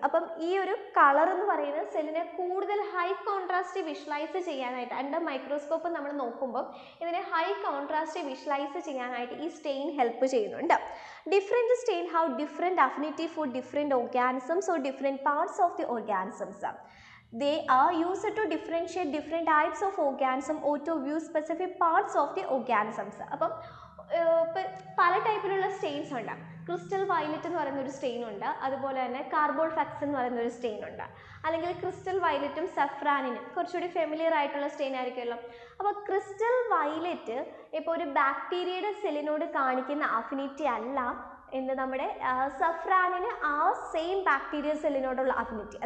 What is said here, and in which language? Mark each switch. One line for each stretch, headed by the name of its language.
Malayalam: അപ്പം ഈ ഒരു കളർ എന്ന് പറയുന്നത് സെല്ലിനെ കൂടുതൽ ഹൈ കോൺട്രാസ്റ്റ് വിഷ്വലൈസ് ചെയ്യാനായിട്ട് അണ്ടർ മൈക്രോസ്കോപ്പ് നമ്മൾ നോക്കുമ്പോൾ ഇതിനെ ഹൈ കോൺട്രാസ്റ്റ് വിഷ്വലൈസ് ചെയ്യാനായിട്ട് ഈ സ്റ്റെയിൻ ഹെൽപ്പ് ചെയ്യുന്നുണ്ട്.
English: Different stain have different affinity for different organisms or different parts of the organisms. They are used to differentiate different types of organism or to view specific parts of the organisms.
Malayalam: അപ്പം പല ടൈപ്പിലുള്ള Staines ഉണ്ട്. Crystal violet എന്ന് പറയുന്ന ഒരു stain ഉണ്ട്, അതുപോലെ തന്നെ കാർബോൾ ഫാക്സ് എന്ന് പറയുന്ന ഒരു സ്റ്റെയിൻ ഉണ്ട്. അല്ലെങ്കിൽ ക്രിസ്റ്റൽ വയലറ്റും സഫ്രാനിനും കുറച്ചുകൂടി ഫെമിലിയർ ആയിട്ടുള്ള സ്റ്റെയിൻ ആയിരിക്കുമല്ലോ. അപ്പോൾ ക്രിസ്റ്റൽ വയലറ്റ് ഇപ്പോൾ ഒരു ബാക്ടീരിയയുടെ സെല്ലിനോട് കാണിക്കുന്ന അഫിനിറ്റി അല്ല നമ്മുടെ സഫ്രാനിന് ആ സെയിം ബാക്ടീരിയ സെല്ലിനോടുള്ള അഫിനിറ്റി.